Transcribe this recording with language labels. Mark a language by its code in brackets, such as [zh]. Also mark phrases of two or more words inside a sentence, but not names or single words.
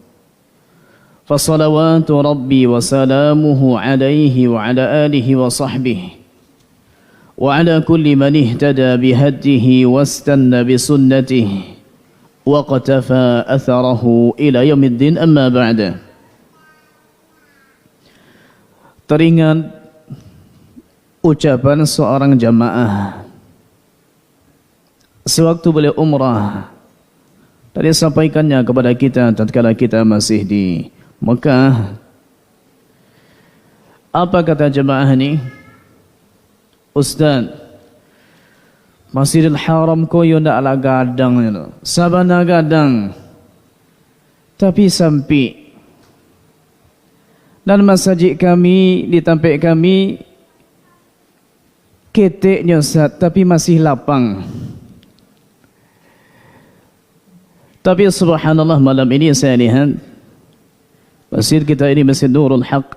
[ar] فصلوات ربي وسلامه عليه وعلى آله وصحبه وعلى كل من اهتدى بهديه واستنى بسنته واقتفى أثره إلى يوم الدين. أما بعد. [id] Teringat ucapan seorang jamaah sewaktu beliau umrah, tadi sampaikannya kepada kita tatkala kita masih di Mekah. Apa kata jemaah ini? [min] Ustaz, Masjidil Haram koyo ndak ala gadang itu. Sabana gadang. Tapi sampai dan masjid kami di tempat kami keteknya Ustaz, tapi masih lapang. [id] Tapi subhanallah, malam ini saya lihat masjid kita ini Masjid Nurul Haq,